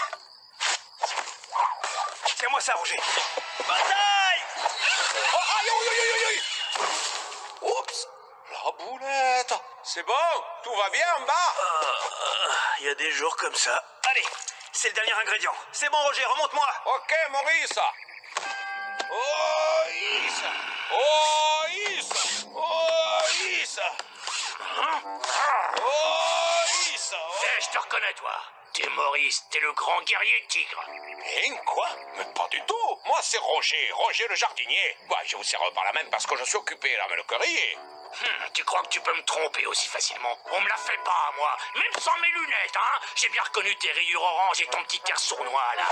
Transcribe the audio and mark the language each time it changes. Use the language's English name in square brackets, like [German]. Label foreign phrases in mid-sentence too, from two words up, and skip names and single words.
[French] Tiens-moi ça, Roger. Bataille! Oh, aïe, aïe, aïe, aïe, aïe! Oups! La boulette! C'est bon? Tout va bien en bas? Il y a des jours comme ça. Allez, c'est le dernier ingrédient. C'est bon, Roger, remonte-moi. Ok, Maurice! Oh, Is! Oh, Is! Oh, Is! Oh, Is! Eh, je te reconnais, toi. T'es Maurice, t'es le grand guerrier tigre. Hein, quoi? Mais pas du tout! Moi, c'est Roger, Roger le jardinier. Ouais, je vous serre par la main parce que je suis occupé là, mais le currier. Tu crois que tu peux me tromper aussi facilement? On me la fait pas, moi. Même sans mes lunettes, hein. J'ai bien reconnu tes rayures oranges et ton petit air sournois, là.